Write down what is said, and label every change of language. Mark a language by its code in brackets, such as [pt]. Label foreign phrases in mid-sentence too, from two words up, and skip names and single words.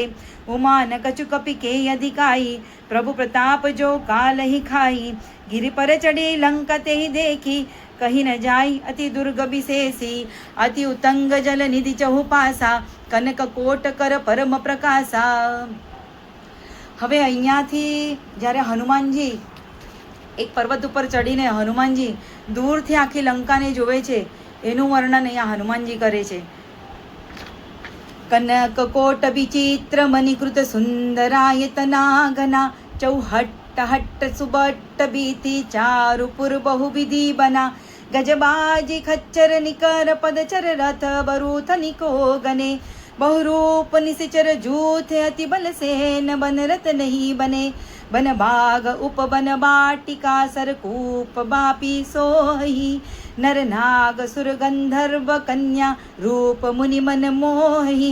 [awa] उमान कछु कपि के अधिकाई, प्रभु प्रताप जो काल ही खाई। गिरि पर चढ़ी लंका ते ही देखी, कहीं न जाई अति दुर्ग विशेषी। अति उतंग जल निधि चहु पासा, कनक कोट कर परम प्रकाशा। [gu] હવે અહીંયાથી જ્યારે હનુમાનજી એક પર્વત ઉપર ચડીને હનુમાનજી દૂરથી આખી લંકાને જોવે છે, એનું વર્ણન અહીંયા હનુમાનજી કરે છે. [awa] कनक कोट विचित्र मणिकृत सुंदरायतना घना, चौहट्ट हट्ट सुबट्ट बीति चारु पुर बहुविधि बना. गजबाजी खच्चर निकर पदचर रथ बरूथ निको गने. बहुरूप निशिचर जूथ अति बल सेन बन रत नहीं बने. बन बाग उप बन बाटिका सरकूप बापी सोही. नर नाग सुर गंधर्व कन्या रूप मुनि मन मोही.